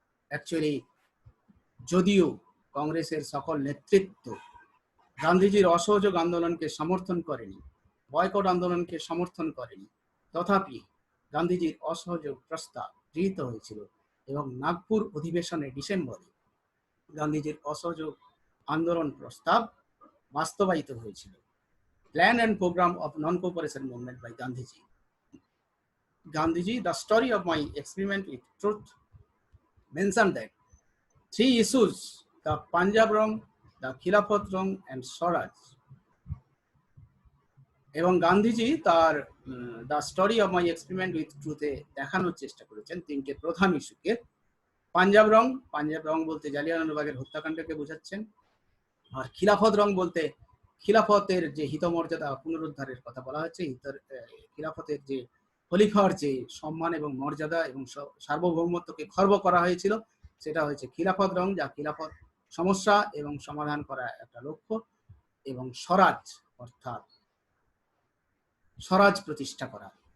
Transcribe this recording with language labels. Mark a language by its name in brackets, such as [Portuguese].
[Bangla] Actually যদিও কংগ্রেসের সকল নেতৃত্ব গান্ধীজির অসহযোগ আন্দোলনকে সমর্থন করেনি, বয়কট আন্দোলনকে সমর্থন করেনি, তথাপি গান্ধীজির অসহযোগ প্রস্তাব গৃহীত হয়েছিল এবং নাগপুর অধিবেশনে ডিসেম্বরে গান্ধীজির অসহযোগ আন্দোলন প্রস্তাব বাস্তবায়িত হয়েছিল। [English] Plan and program of non cooperation movement by Gandhiji, the story of my experiment with truth mentioned that three issues, the Punjab wrong, the Khilafat wrong and Swaraj. [Bangla] এবং গান্ধীজি তার the story of my experiment with ট্রুথে দেখানোর চেষ্টা করেছেন তিনটে প্রধান ইস্যুকে। পাঞ্জাব রং বলতে জালিয়ানওয়ালাবাগের হত্যাকাণ্ডকে বোঝাচ্ছেন, আর খিলাফত রং বলতে খিলাফতের যে হিতমর্যাদা পুনরুদ্ধারের কথা বলা হচ্ছে, খিলাফতের যে খলিফার যে সম্মান এবং মর্যাদা এবং সার্বভৌমত্বকে খর্ব করা হয়েছিল, সেটা হচ্ছে খিলাফত রং, যা খিলাফত সমস্যা এবং সমাধান করা একটা লক্ষ্য, এবং স্বরাজ অর্থাৎ স্বরাজ প্রতিষ্ঠা করা।